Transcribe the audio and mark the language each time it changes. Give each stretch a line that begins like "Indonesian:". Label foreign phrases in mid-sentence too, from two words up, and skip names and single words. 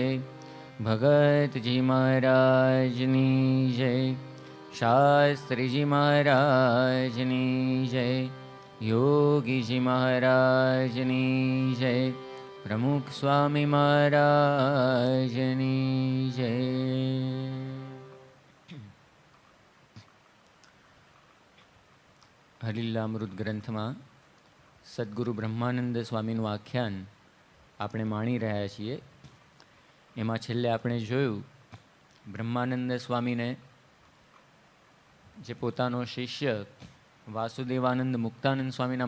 Gujarati: ભગત જી મહારાજની જય। શાસ્ત્રી જી મહારાજની જય। યોગી જી મહારાજની જય। પ્રમુખ સ્વામી મહારાજની જય। હરિલામૃત ગ્રંથમાં સદગુરુ બ્રહ્માનંદ સ્વામીનું આખ્યાન આપણે માણી રહ્યા છીએ. એમાં છેલ્લે આપણે જોયું બ્રહ્માનંદ સ્વામીને જે પોતાનો શિષ્ય વાસુદેવાનંદ મુક્તાનંદ સ્વામીના